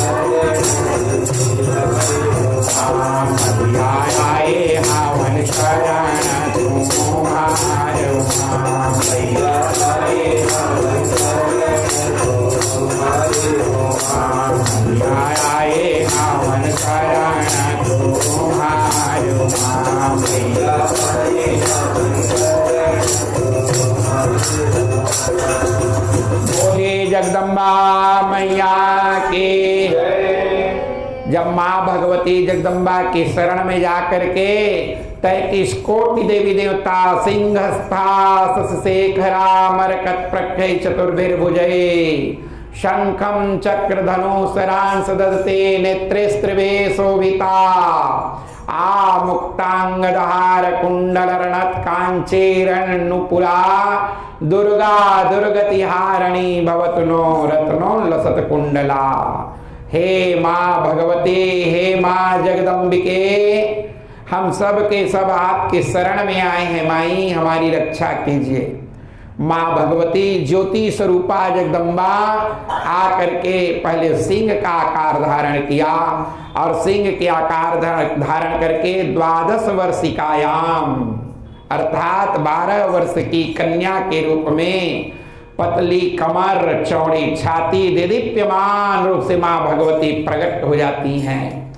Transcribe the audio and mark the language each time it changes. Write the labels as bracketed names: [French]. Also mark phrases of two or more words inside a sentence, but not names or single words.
[Hindi] मैया आए हवन शरण तुम्हारो मां, मैया आए हवन आए हवन शरण तुम्हारो मां, मैया बोले जगदम्बा मैया के। जब माँ भगवती जगदम्बा की शरण में जाकर के 33 कोटि देवी देवता [Sanskrit] सिंहस्था शेखरा मरकत प्रख्य चतुर्भिर्भुजये शंखम चक्र धनुषरांस ददते नेत्रेस्त्रिभे शोभिता आ मुक्तांगदहार कुंडलर्णत कांचीरण नुपुरा दुर्गा दुर्गतिहारिणी भवतु नो रत्नोल्लसत कुंडला। [Hindi] हे माँ भगवती, हे माँ जगदम्बिके, हम सब के सब आपके शरण में आए हैं। माई हमारी रक्षा कीजिए। माँ भगवती ज्योति स्वरूपा जगदम्बा आकर के पहले सिंह का आकार धारण किया और सिंह के आकार धारण करके 12 वर्षिकायाम अर्थात 12 वर्ष की कन्या के रूप में पतली कमर चौड़ी छाती देदीप्यमान रूप से माँ भगवती प्रकट हो जाती हैं।